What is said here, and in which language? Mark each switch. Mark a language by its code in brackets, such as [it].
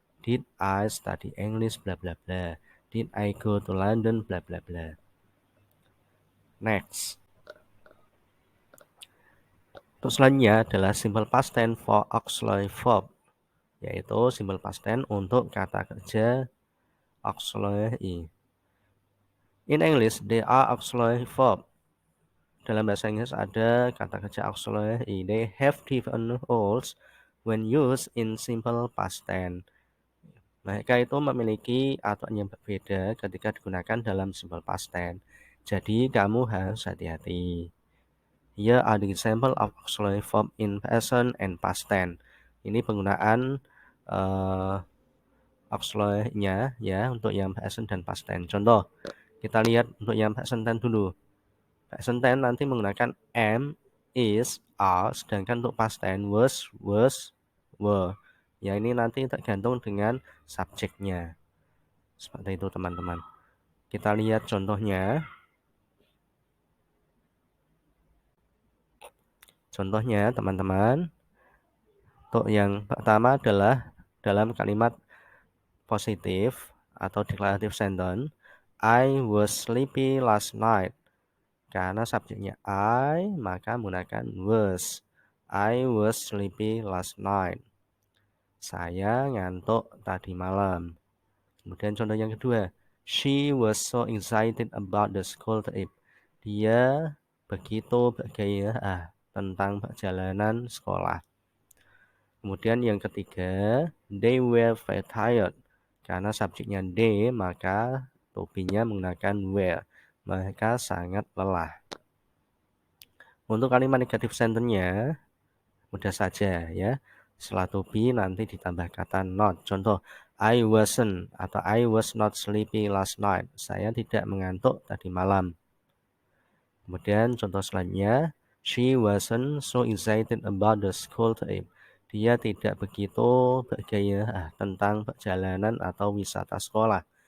[en] Did I study English bla bla bla. Did I go to London bla bla bla. Next. [id] Untuk selanjutnya adalah [en] simple past tense for auxiliary verb, [id] yaitu simple past tense untuk kata kerja [en] auxiliary. In English, they are auxiliary verb. [id] Dalam bahasa Inggris ada kata kerja auxiliary. [en] They have different roles when used in simple past tense. [id] Mereka itu memiliki aturan yang berbeda ketika digunakan dalam simple past tense. Jadi kamu harus hati-hati. [en] Here are the example of auxiliary verb in present and past tense. [id] Ini penggunaan auxiliary-nya ya untuk yang present dan past tense. Contoh, kita lihat untuk yang present tense dulu. Present tense nanti menggunakan am, is, are, sedangkan untuk past tense was, were. Ya ini nanti tergantung dengan subjeknya. Seperti itu teman-teman. Kita lihat contohnya. Contohnya teman-teman. Untuk yang pertama adalah dalam kalimat positif atau declarative sentence. [en] I was sleepy last night. [id] Karena subjeknya I, maka menggunakan was. [en] I was sleepy last night. [id] Saya ngantuk tadi malam. Kemudian contoh yang kedua. [en] She was so excited about the school trip. [id] Dia begitu bergairah tentang perjalanan sekolah. Kemudian yang ketiga, [en] they were very tired. [id] Karena subjeknya they, maka to be-nya menggunakan were. Mereka sangat lelah. Untuk kalimat negatif sentence-nya, mudah saja ya. Setelah to be nanti ditambah kata not. Contoh, [en] I wasn't [id] atau [en] I was not sleepy last night. [id] Saya tidak mengantuk tadi malam. Kemudian contoh selanjutnya, [en] she wasn't so excited about the school trip. [id] Dia tidak begitu bergairah tentang perjalanan atau wisata sekolah.